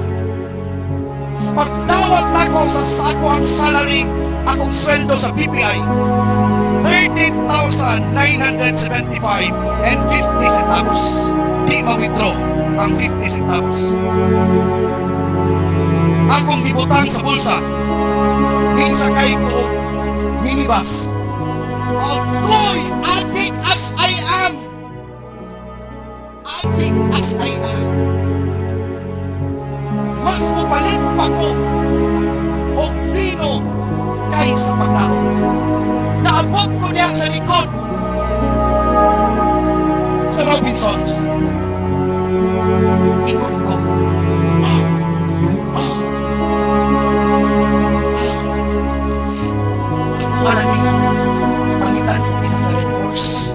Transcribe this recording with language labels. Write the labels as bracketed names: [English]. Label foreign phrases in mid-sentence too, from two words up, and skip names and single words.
[Cebuano] Pagtawag na ko sa ako ang salary, akong sweldo sa BPI, 13,975 and 50 centavos. Di ma-withdraw ang 50 centavos. Akong gibutang sa bulsa, minsakay ko minibus. Ako'y adik [English] as I am. Adik as I am. [Cebuano] Mas mapalit pa ko o pino kaysa pagkaon. Naabot ko niya sa likod sa Robinsons. Ingon ko, [Filipino] ako alam niyo, palitan ng isang red horse.